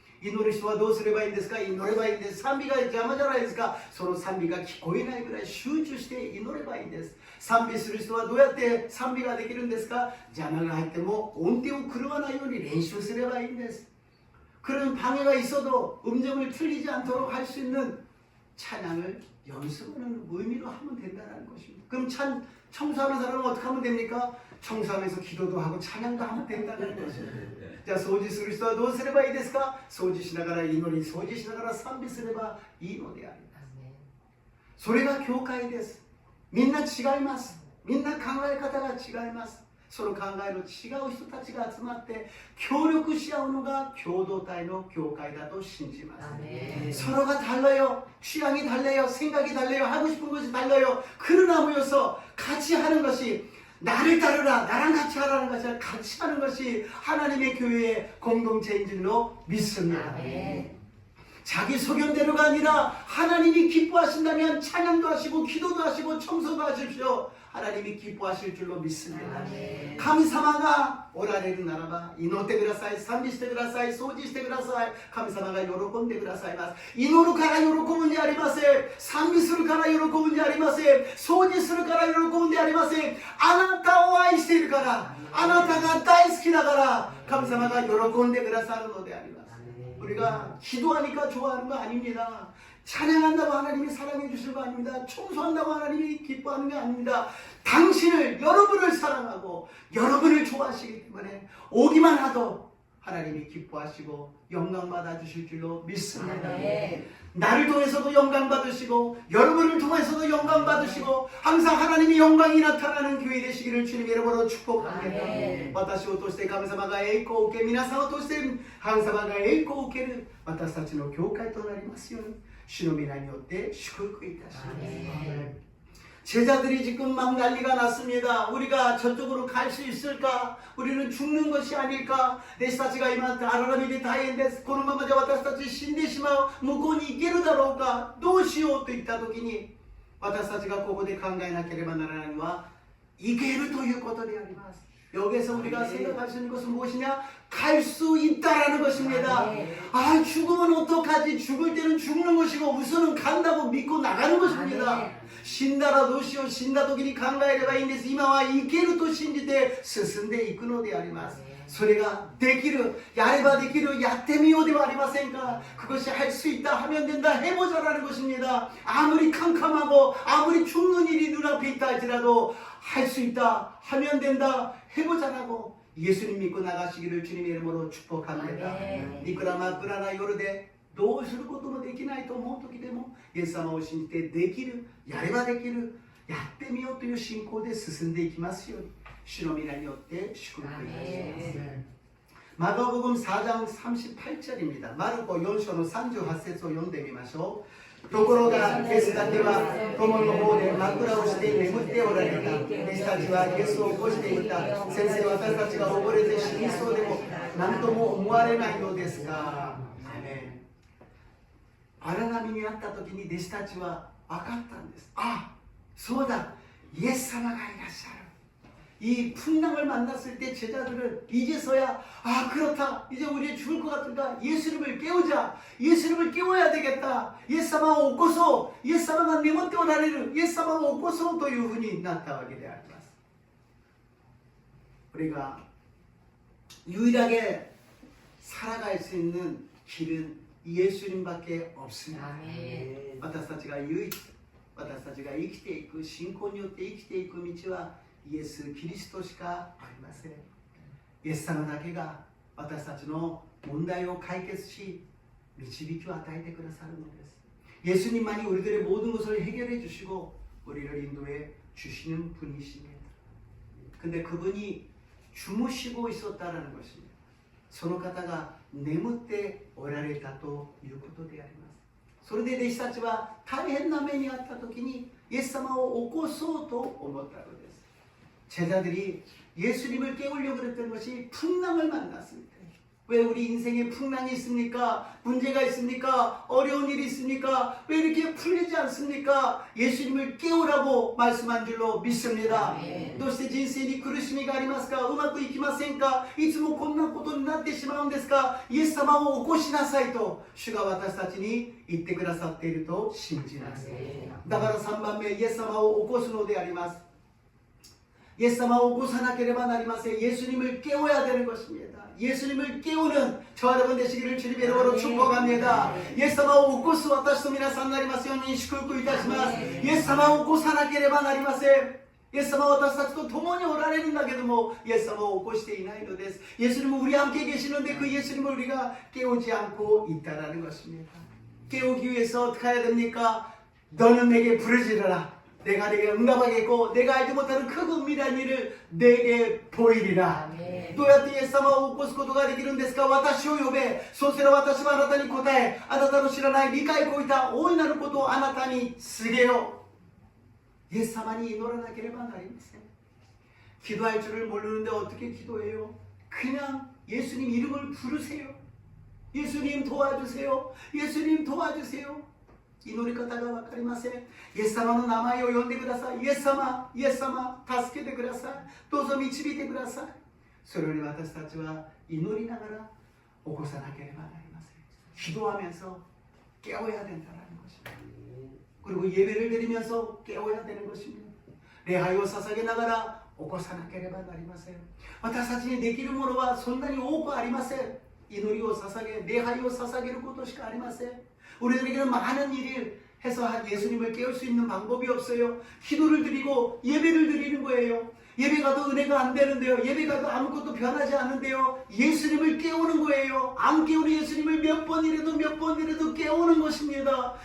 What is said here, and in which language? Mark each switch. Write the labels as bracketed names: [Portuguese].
[Korean] 이 노래 시와 [Japanese] どうすればいいんですか? [Korean] 이 노래가 [Japanese] いいんです.賛美が邪魔じゃないですか? 서로賛美が聞こえないぐらい集中して祈ればいいんです. 賛美する人はどうやって賛美ができるんですか?邪魔が入っても音程を狂わないように練習すればいいんです. [Korean] 그런 방해가 있어도 음정을 틀리지 않도록 할 수 있는 찬양을 연습하는 의미로 하면 된다는 것입니다. 그럼 청소하는 사람은 어떻게 하면 됩니까? 청소하면서 기도도 하고 찬양도 하면 된다는 것입니다. [Japanese] 자, 掃除する人はどうすればいいですか?掃除しながら祈り、掃除しながら賛美すればいいのであります。それが教会です。みんな違います。みんな考え方が違います。その考えの違う人たちが集まって協力し合うのが共同体の教会だと信じます。 [Korean] 서로가 달라요. 취향이 달라요. 생각이 달라요. 하고 싶은 것이 달라요. 그러나 모여서 같이 하는 것이 나를 따르라, 나랑 같이 하라는 것이 아니라 같이 하는 것이 하나님의 교회의 공동체인 줄로 믿습니다. 자기 소견대로가 아니라 하나님이 기뻐하신다면 찬양도 하시고 기도도 하시고 청소도 하십시오. 하나님이 기뻐하실 줄로 믿습니다. [Japanese] 神様がおられるならば祈ってください、賛美してください、掃除してください。神様が喜んでくださいます。祈るから喜ぶんじゃありません。賛美するから喜ぶんじゃありません。掃除するから喜ぶんでありません。あなたを愛しているから、あなたが大好きだから神様が喜んでくださるのであります。 [Korean] 우리가 기도하니까 좋아하는 거 아닙니다. 찬양한다고 하나님이 사랑해 주실 거 아닙니다. 청소한다고 하나님이 기뻐하는 게 아닙니다. 당신을, 여러분을 사랑하고 여러분을 좋아하시기 때문에 오기만 하도 하나님이 기뻐하시고 영광 받아주실 줄로 믿습니다. 아멘. 나를 통해서도 영광 받으시고 여러분을 통해서도 영광 받으시고 항상 하나님의 영광이 나타나는 교회 되시기를 주님 이름으로 축복합니다. 아멘. [Japanese] 私を通して神様が栄光を受け皆さんを通して神様が栄光を受ける私たちの教会となりますように主の皆によって祝福いたします。 [Korean] 아멘. 제자들이 지금 막 난리가 났습니다. 우리가 저쪽으로 갈 수 있을까? 우리는 죽는 것이 아닐까? [Japanese] 弟子たちが今荒波で大変です。このままじゃ私たち死んでしまう。向こうに行けるだろうか？どうしようといった時に私たちがここで考えなければならないのは行けるということであります。 [Korean] 여기에서 우리가 생각할 수 있는 것은 무엇이냐? 갈 수 있다라는 것입니다. 아, 죽으면 어떡하지? 죽을 때는 죽는 것이고 우선은 간다고 믿고 나가는 것입니다. [Japanese] 死んだらどうしよう、死んだ時に考えればいいんです。今は生けると信じて進んでいくのであります。それができる、やればできる、やってみようではありませんか。 [Korean] 그것이 할 수 있다 하면 된다 해보자라는 것입니다. 아무리 캄캄하고 아무리 죽는 일이 눈앞에 있다 할지라도 할 수 있다 하면 된다 해보자라고 예수님 믿고 나가시기를 주님의 이름으로 축복합니다. [Japanese] いくら真っ暗な夜でどうすることもできないと思う時でもイエス様を信じてできる、やればできる、やってみようという信仰で進んでいきますように主の皆によって祝福いたします。 [Korean] 마가복음 4장 38절입니다. [Japanese] 마르코 4章の38節を読んでみましょう。ところがイエスだけは友の方で枕をして眠っておられた。弟子たちはイエスを起こしていた。先生、私たちが溺れて死にそうでも何とも思われないのですか。荒波にあった時に弟子たちは分かったんです。あ、そうだ、イエス様がいらっしゃる。 [Korean] 이 풍랑을 만났을 때 제자들은 이제서야 아 그렇다 이제 우리 죽을 것 같으니까 예수님을 깨우자 예수님을 깨워야 되겠다 [Japanese] 예수様を起こそうイエス様が眠っておられるイエス様を起こそうというふうになったわけであります。 [Korean] 우리가 유일하게 살아갈 수 있는 길은 예수님밖에 없습니다. 아멘. [Japanese] 私たちが唯一私たちが生きていく信仰によって生きていく道は イエス・キリストしかありません。イエス様だけが私たちの問題を解決し導きを与えてくださるのです。 [Korean] 예수님만이 우리들의 모든 것을 해결해 주시고 우리를 인도해 주시는 분이십니다. 근데 그분이 주무시고 있었다라는 것입니다. [Japanese] その方が眠っておられたということであります。それで弟子たちは大変な目にあった時にイエス様を起こそうと思ったのです。 [Korean] 제자들이 예수님을 깨우려고 그랬던 것이 풍랑을 만났습니다. 왜 우리 인생에 풍랑이 있습니까? 문제가 있습니까? 어려운 일이 있습니까? 왜 이렇게 풀리지 않습니까? 예수님을 깨우라고 말씀한 줄로 믿습니다. [Japanese] どうして人生に苦しみがありますか?うまくいきませんか? いつもこんなことになってしまうんですか?イエス様を起こしなさいと主が私たちに言ってくださっていると信じます。だから3番目、イエス様を起こすのであります。예수님을起こさなければなりません. [Korean] 예수님을 깨워야 되는 것입니다. 예수님을 깨우는 저와 여러분 되시기를 주님의 이름으로 축복합니다. [Japanese] 예수님을 起こす私と皆さんになりますように祝福いたします. 예수님을 起こさなければなりません.예수님은 私たちと共におられるんだけども 예수님을 起こしていないのです. [Korean] 예수님은 우리 함께 계시는데 그 예수님을 우리가 깨우지 않고 있다라는 것입니다. 깨우기 위해서 어떻게 해야 됩니까? 너는 내게 부르짖으라. 내가 내게 응답하겠고 내가 알지 못하는 크고 은밀한 일을 내게 보이리라. [Japanese] どうやってイエス様を起こすことができるんですか?私を呼べ。そうすれば私はあなたに答え、あなたの知らない理解を超えた大いなることをあなたに告げよう. 예수様に祈らなければなりません. [Korean] 기도할 줄을 모르는데 어떻게 기도해요? 그냥 예수님 이름을 부르세요. 예수님 도와주세요. 예수님 도와주세요. [Japanese] 祈り方が分かりません。イエス様の名前を呼んでください。イエス様、イエス様、助けてください。どうぞ導いてください。それより私たちは祈りながら起こさなければなりません。 [Korean] 기도하면서 깨워야 된다는 것입니다. 그리고 예배를 드리면서 깨워야 되는 것입니다. [Japanese] 礼拝を捧げながら起こさなければなりません。私たちにできるものはそんなに多くありません。祈りを捧げ、礼拝を捧げることしかありません。 [Korean] 우리들에게는 많은 일을 해서 예수님을 깨울 수 있는 방법이 없어요. 기도를 드리고 예배를 드리는 거예요. 예배 가도 은혜가 안 되는데요. 예배 가도 아무것도 변하지 않는데요. 예수님을 깨우는 거예요. 안 깨우는 예수님을 몇 번이라도 깨우는 것입니다.